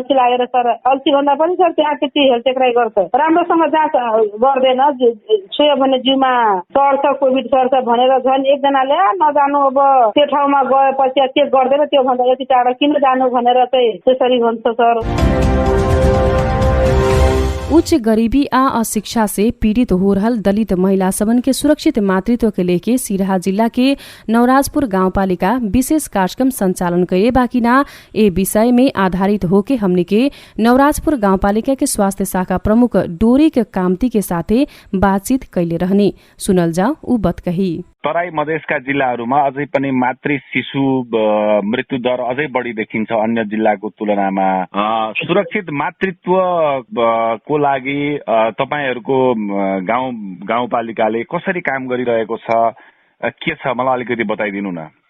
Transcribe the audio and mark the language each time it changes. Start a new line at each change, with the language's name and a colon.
Nepali: अल्छी लागेर सर, अल्छी भन्दा पनि सर त्यहाँ त्यति हेलचेक्राइ गर्छ, राम्रोसँग जाँच गर्दैन, छोयो भने जिउमा सर्छ, कोभिड सर्छ भनेर झन् एकजनाले नजानु, अब त्यो ठाउँमा गएपछि चेक गर्दैन, त्यो भन्दा यति टाढा किन जानु भनेर चाहिँ त्यसरी हुन्छ सर।
Bhojpuri: उच्च गरीबी आ अशिक्षा से पीड़ित हो रहल दलित महिला सबन के सुरक्षित मातृत्व के लेके सिराहा जिला के नवराजपुर गाउँपालिका विशेष कार्यक्रम संचालन करे बाकिना ए विषय में आधारित होके हमने के नवराजपुर गाउँपालिका के स्वास्थ्य शाखा प्रमुख डोरी के कामती के साथे बातचीत कैले रहने सुनल जाऊ उ बत कही।
Nepali: तराई मधेसका जिल्लाहरूमा अझै पनि मातृ शिशु मृत्यु दर अझै बढी देखिन्छ अन्य जिल्लाको तुलनामा। सुरक्षित मातृत्व को लागि तपाईहरुको गाउँपालिकाले कसरी काम गरिरहेको छ, के छ मलाई अलिकति बताइदिनु न।